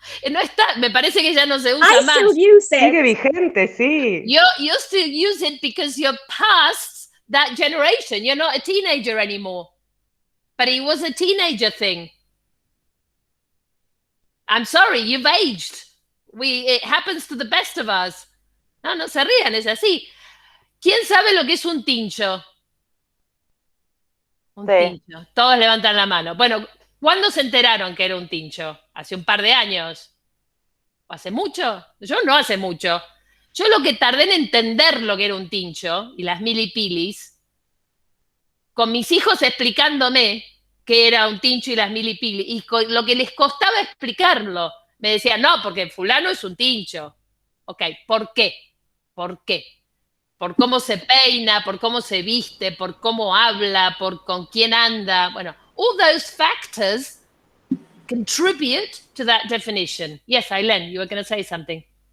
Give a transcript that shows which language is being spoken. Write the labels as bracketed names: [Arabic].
[Spanish] No está, me parece que ya no se usa más. [English] I still use it. [Spanish] Sigue vigente, sí. [English] You still use it because you're past that generation. You're not a teenager anymore. But it was a teenager thing. I'm sorry, you've aged. It happens to the best of us. [Spanish] No se rían, es así. ¿Quién sabe lo que es un tincho? Tincho. Todos levantan la mano. Bueno, ¿cuándo se enteraron que era un tincho? ¿Hace un par de años? ¿O hace mucho? Yo no hace mucho. Yo lo que tardé en entender lo que era un tincho y las milipilis, con mis hijos explicándome qué era un tincho y las milipilis, y con lo que les costaba explicarlo. Me decían, no, porque fulano es un tincho. Ok, ¿por qué? ¿Por qué? Por cómo se peina, por cómo se viste, por cómo habla, por con quién anda. [English] Bueno, all those factors contribute to that definition. Yes, Aileen, you were going to say something.